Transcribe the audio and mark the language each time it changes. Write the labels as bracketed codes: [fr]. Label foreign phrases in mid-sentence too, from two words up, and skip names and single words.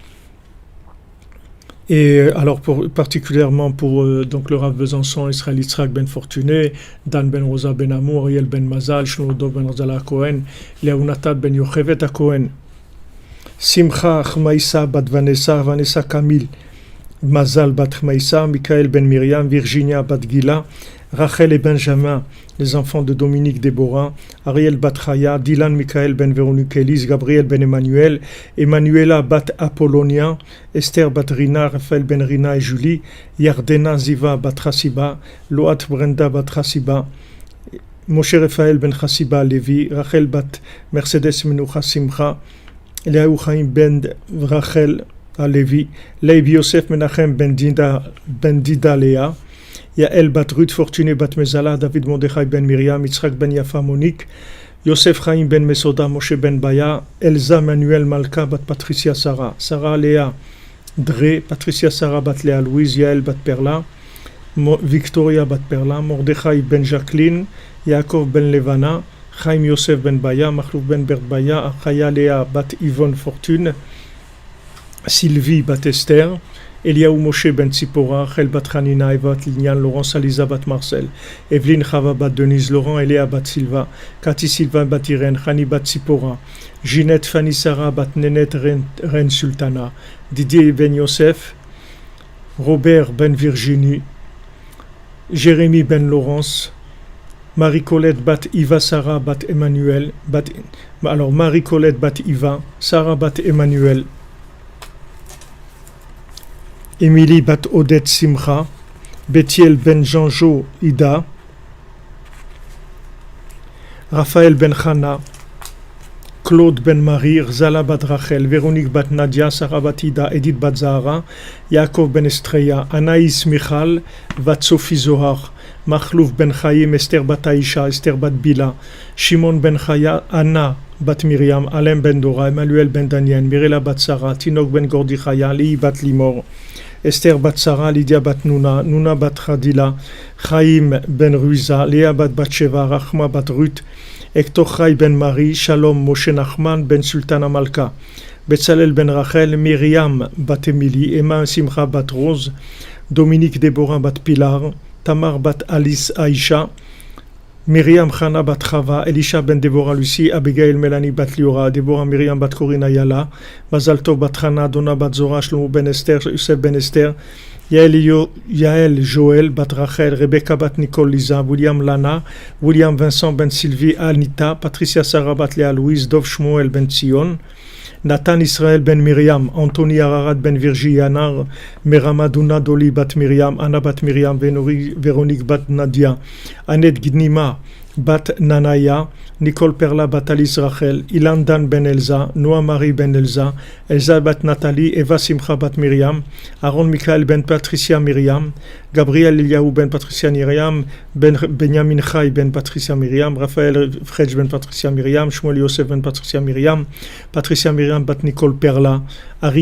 [fr] Et alors, particulièrement pour donc le Rav Besançon, Israël Yitzhak ben Fortuné, Dan ben Rosa ben Amour, Ariel ben Mazal, Shlomo ben Rozala Cohen, Léonatat ben Yochevet Cohen, Simcha Chmaïsa bat Vanessa, Vanessa Kamil, Mazal bat Chmaïsa, Michael ben Myriam, Virginia bat Gila, Rachel et Benjamin, les enfants de Dominique Déborah, Ariel bat Chaya, Dylan Michael ben Véronique Elise, Gabriel ben Emmanuel, Emmanuela bat Apollonia, Esther bat Rina, Raphaël ben Rina et Julie, Yardena Ziva bat Chassiba, Loat Brenda bat Chassiba, Moshe Raphaël ben Chassiba Levi, Rachel bat Mercedes Menucha Simcha, Eliaou Chaim ben Rachel Levi, Leib Yosef Menachem ben Dida Léa, Yael bat Ruth Fortuné bat Mezala, David Mordechai ben Myriam, Yitzhak ben Yafa Monique, Yosef Chaim ben Mesoda, Moshe ben Baya, Elsa Manuel Malka bat Patricia Sarah, Sarah Léa Dre, Patricia Sarah bat Léa Louise, Yael bat Perla, Victoria bat Perla, Mordechai ben Jacqueline, Yaakov ben Levana, Chaim Yosef ben Baya, Machlouf ben Bert Baya, Achaya Léa bat Yvonne Fortune, Sylvie bat Esther, Eliaou Moshe ben Tzipora, Chel bat Hanina, Eva Lignan, Laurence Aliza bat Marcel, Evelyne Chava bat Denise, Laurent Eléa bat Silva, Cathy Sylvain bat Irène, Chani bat Tzipora, Ginette Fanny Sarah bat Nénette Reine Sultana, Didier ben Yosef, Robert ben Virginie, Jérémy ben Laurence, Marie-Colette bat Iva Sarah bat Emmanuel, alors Marie-Colette bat Iva, Sarah bat Emmanuel, Émilie bat Odette Simcha, Bethiel ben Jean-Jo Ida, Raphaël ben Chana, Claude ben Marie, Zala bat Rachel, Véronique bat Nadia, Sarah bat Ida, Edith bat Zahara, Yaakov ben Estreya, Anaïs Michal, bat Sophie Zohar, Machlouf ben Chaim, Esther bat Aïcha, Esther bat Bila, Shimon ben Chaya, Anna bat Myriam, Alain ben Dora, Emmanuel ben Daniel, Mirela bat Sarah, Tinok ben Gordi Chaya, Li bat Limor, Esther bat Sarah, Lydia bat Nouna, Nouna bat Radila, Chaim ben Ruiza, Léa bat Batsheva, Rachma bat Ruth, Hector Chai ben Marie, Shalom Moshe Nachman ben Sultana Malka, Betzalel ben Rachel, Myriam bat Emily, Emma Simcha bat Rose, Dominique Déborah bat Pilar, Tamar bat Alice Aïcha, Myriam Chana bat Chava, Elisha ben Déborah Lucie, Abigail Mélanie bat Liora, Déborah Myriam bat Corina Yala, Mazal Tov bat Chana, Donna bat Zora, Shlomo ben Esther, Youssef ben Esther, Yael Joël bat Rachel, Rebecca bat Nicole Lisa, William Lana, William Vincent ben Sylvie Anita, Patricia Sarah bat Léa Louise, Dov Shmuel ben Tzion, Nathan Israël ben Myriam, Anthony Ararat ben Virgie Yanar, Meramadouna Doli bat Myriam, Anna bat Myriam, Véronique bat Nadia, Annette Gnima bat Nanaya, Nicole Perla bat Alice Rachel, Ilan Dan ben Elsa, Noah Marie ben Elsa, Elsa bat Nathalie, Eva Simcha bat Myriam, Aaron Michael ben Patricia Myriam, Gabriel Eliaou ben Patricia Myriam, Benjamin Chai ben Patricia Myriam, Raphaël Fredj ben Patricia Myriam, Shmuel Yosef ben Patricia Myriam, Patricia Myriam bat Nicole Perla, Ari